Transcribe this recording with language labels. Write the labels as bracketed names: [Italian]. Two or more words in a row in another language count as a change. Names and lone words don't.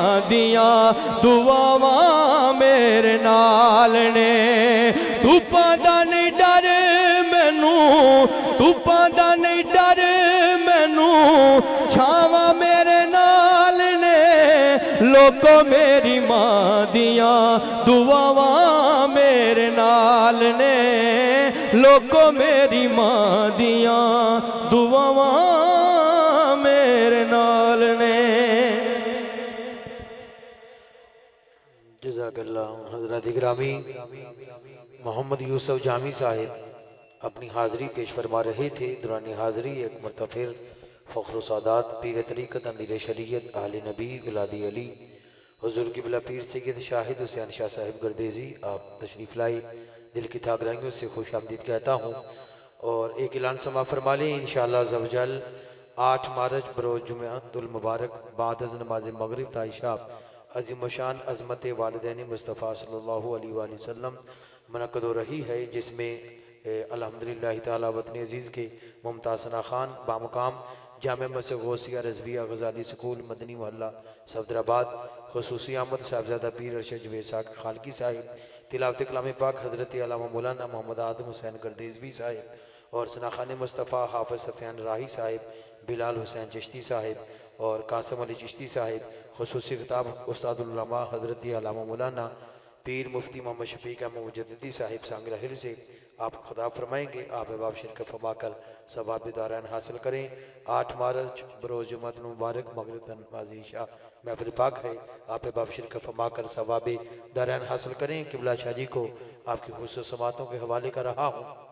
[Punjabi] ਦੀਆਂ ਦੁਆਵਾਂ ਮੇਰੇ ਨਾਲ ਨੇ, ਧੁੱਪਾਂ ਦਾ ਨਹੀਂ ਡਰ ਮੈਨੂੰ, ਧੁੱਪਾਂ ਦਾ ਨਹੀਂ ਡਰ ਮੈਨੂੰ ਛਾਵਾਂ ਮੇਰੇ ਨਾਲ ਨੇ, ਲੋਕੋ ਮੇਰੀ ਮਾਂ ਦੀਆਂ ਦੁਆਵਾਂ ਮੇਰੇ ਨਾਲ ਨੇ, ਲੋਕੋ ਮੇਰੀ ਮਾਂ ਦੀਆਂ ਦੁਆਵਾਂ ਮੇਰੇ ਨਾਲ ਨੇ। [Hindi] जज़ाकल्लाह। हज़रत इकरामी मोहम्मद यूसुफ जामी साहिब अपनी हाज़िरी पेश फरमा रहे थे। दौरान हाज़िरी एक मरतबा फिर फ़ख्र सादात पीर तरीक़त अमीर शरीयत आले नबी औलाद अली हुज़ूर क़िबला पीर सैयद शाहिद हुसैन शाह साहिब गर्देज़ी आप तशरीफ़ लाई। दिल की थागराइयों से खुश आमदीद कहता हूँ और एक ऐलान समा फरमा लें। इंशाअल्लाह ज़वजल 8 मार्च बरोज़ जुम्अतुल मुबारक बाद अज़ नमाज़ मगरिब ताइशा अज़ीम शान अज़मत वालिदैन मुस्तफ़ा [Arabic] صلى الله عليه وسلم [Hindi] मनक़द हो रही है, जिसमें अल्हम्दुलिल्लाह ताला वतन अज़ीज़ के मुमताज़ सना खान बामकाम जामे मस्जिद गौसिया रज़विया गज़ाली स्कूल मदनी मोहल्ला सफदराबाद ख़ुसूसी आमद साहबज़ादा पीर अरशद जवेद साहब खालकी साहिब तिलावत कलाम पाक हज़रत अल्लामा मौलाना मोहम्मद आदम हुसैन गर्देज़वी साहिब और सना खान मुस्तफ़ा हाफ़िज़ सफ़ियान राही साहिब बिलाल हुसैन चिश्ती साहिब और कासम अली चिश्ती साहिब ख़ुसूसी खिताब उस्तादुल उलमा हज़रत अल्लामा मौलाना पीर मुफ्ती मोहम्मद शफीक अहमद मुजद्दिदी साहिब सांगला हिल से आप खुदा फरमाएंगे। आप अहबाब शिरकत फरमा कर सवाब दारान हासिल करें। 8 मार्च बरोज़ जुम्मतुल मुबारक मगरिब नमाज़ इशा महफिल पाक है। आप अहबाब शिरकत फरमा कर सवाब दारान हासिल करें। क़िबला शाह जी को आपकी खुसूस समातों के हवाले कर रहा हूँ।